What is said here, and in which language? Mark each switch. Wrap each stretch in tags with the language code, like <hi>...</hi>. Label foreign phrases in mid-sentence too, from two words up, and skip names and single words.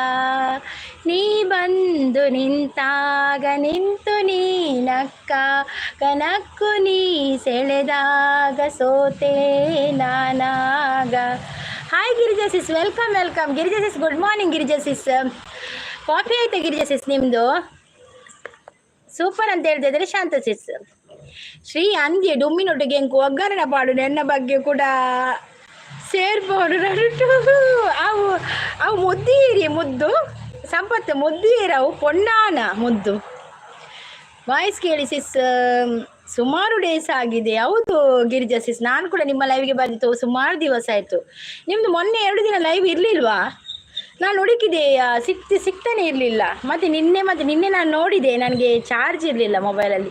<kn>ನೀ ಬಂದು ನಿಂತಾಗ ನಿಂತು ನೀ ನಕ್ಕ ಕನಕ್ಕು ನೀ ಸೆಳೆದಾಗ ಸೋತೆ ನಾನಾಗ. ಹಾಯ್ ಗಿರಿಜಾ ಸಿಸ್,</kn> <en>welcome welcome.</en> <kn>ಗಿರಿಜಾ ಸಿಸ್</kn> <en>good morning.</en> <kn>ಗಿರಿಜಾ ಸಿಸ್ ಕಾಫಿ ಆಯ್ತಾ ಗಿರಿಜಾ ಸಿಸ್ ನಿಮ್ಮದು? ಸೂಪರ್ ಅಂತ ಹೇಳ್ತಾ ಇದ್ದಾರೆ ಶಾಂತ ಸಿಸ್.</kn> <tcy>ಶ್ರೀ ಅಂದ್ಯ ಡುಮ್ಮಿನೊಟ್ಟಿಗೆ ಎಂಕು ಒಗ್ಗರಣ ಪಾಡು</tcy> <kn>ನನ್ನ ಬಗ್ಗೆ ಕೂಡ ಸೇರ್ಬೋದು</kn> <tcy>ನಡುಟು. ಅವು ಅವು ಮುದ್ದೀರಿ ಮುದ್ದು ಸಂಪತ್ತು ಮುದ್ದೀರವು ಪೊಣ್ಣಾನ ಮುದ್ದು.</tcy> <kn>ವಾಯ್ಸ್ ಕೇಳಿ ಸಿಸ್ ಸುಮಾರು ಡೇಸ್ ಆಗಿದೆ. ಹೌದು ಗಿರಿಜಾ ಸಿಸ್, ನಾನು ಕೂಡ ನಿಮ್ಮ ಲೈವ್ಗೆ ಬಂದಿತ್ತು ಸುಮಾರು ದಿವಸ ಆಯಿತು. ನಿಮ್ಮದು ಮೊನ್ನೆ 2 ದಿನ ಲೈವ್ ಇರಲಿಲ್ವಾ? ನಾನು ಹುಡುಕಿದೆ, ಸಿಗ್ತಾನೆ ಇರಲಿಲ್ಲ. ಮತ್ತು ನಿನ್ನೆ ನಾನು ನೋಡಿದೆ, ನನಗೆ ಚಾರ್ಜ್ ಇರಲಿಲ್ಲ ಮೊಬೈಲಲ್ಲಿ.</kn>